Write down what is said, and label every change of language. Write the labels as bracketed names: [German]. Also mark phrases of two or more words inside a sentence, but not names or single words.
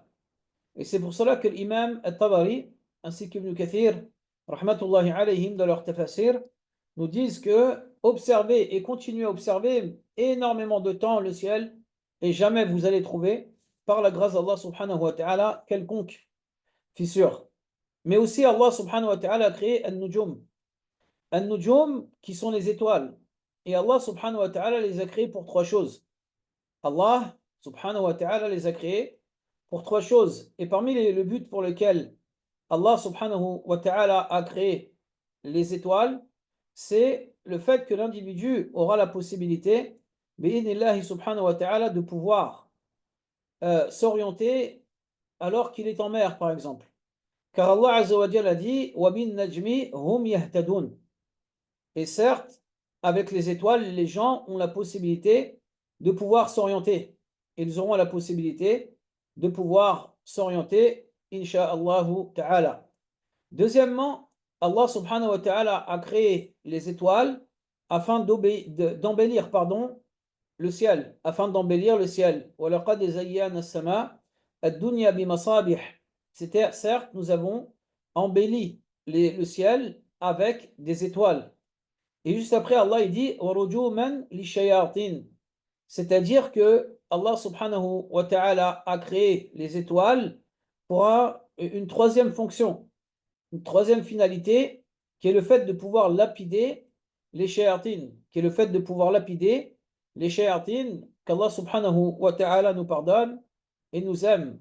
[French] Et c'est pour cela que l'imam al-Tabari, ainsi qu'Ibn Kathir, [Arabic] رحمة الله عليهم, [French] dans leur tafasir, nous disent que observez et continuez à observer énormément de temps le ciel, et jamais vous allez trouver, par la grâce d'Allah [Arabic] سبحانه وتعالى, [French] quelconque fissure. Mais aussi Allah [Arabic] سبحانه وتعالى [French] a créé An-Nujum. An-Nujum, qui sont les étoiles. Et Allah [Arabic] سبحانه وتعالى [French] les a créés pour trois choses. Allah [Arabic] سبحانه وتعالى [French] les a créés pour trois choses. Et parmi le but pour lequel Allah [Arabic] سبحانه وتعالى [French] a créé les étoiles, c'est le fait que l'individu aura la possibilité, [Arabic] بإذن الله سبحانه وتعالى, [French] de pouvoir s'orienter alors qu'il est en mer, par exemple. Car Allah [Arabic] عز وجل [French] a dit [Arabic] وبالنجم هم يهتدون. [French] Et certes, avec les étoiles, les gens ont la possibilité de pouvoir s'orienter. Ils auront la possibilité de pouvoir s'orienter, [Arabic] إن شاء الله تعالى. [French] Deuxièmement, Allah [Arabic] سبحانه وتعالى [French] a créé les étoiles afin d'embellir le ciel, afin d'embellir le ciel. [Arabic] وَلَقَدْ زَيَّنَا السَّمَاءَ الدُّنْيَا بِمَصَابِيحَ. [French] C'est-à-dire, certes, nous avons embelli le ciel avec des étoiles. Et juste après, Allah il dit [Arabic] وَرُجُومًا لِلشَّيَاطِينِ. [French] C'est-à-dire que Allah [Arabic] سبحانه وتعالى [French] a créé les étoiles pour une troisième fonction, une troisième finalité, qui est le fait de pouvoir lapider les shayatines, qui est le fait de pouvoir lapider les shayatines, qu'Allah [Arabic] سبحانه وتعالى [French] nous pardonne et nous aime.